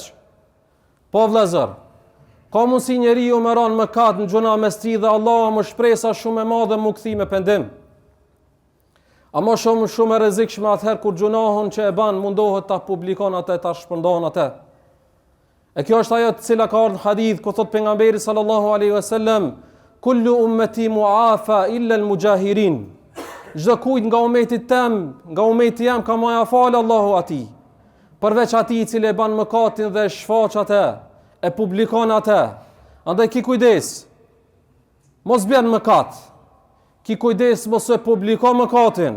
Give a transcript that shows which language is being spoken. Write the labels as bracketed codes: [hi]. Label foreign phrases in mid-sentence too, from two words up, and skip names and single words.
[sq] Po vëllezër, ka mundsi njeriu me ran mëkat në gjuna mes tij dhe Allahu më shpresa shumë e madhe mu kthi me pendim. Ama shumë e rrezikshme atëherë kur gjunahun që e ban mundohet ta publikon atë, ta shpërndon atë. E kjo është ajo të cila ka ardhur në hadith ku thot pejgamberi [ar] صلى الله عليه وسلم: كل أمتي معافى إلا المجاهرين. [sq] Çdo kujt nga ummeti tem, nga ummeti jam ka më afal Allahu atij, përveç atij i cili e ban mëkatin dhe e shfaq atë, e publikon atë. Andaj ki kujdes, mos bën mëkat. Ki kujdes mos e publiko mëkatin.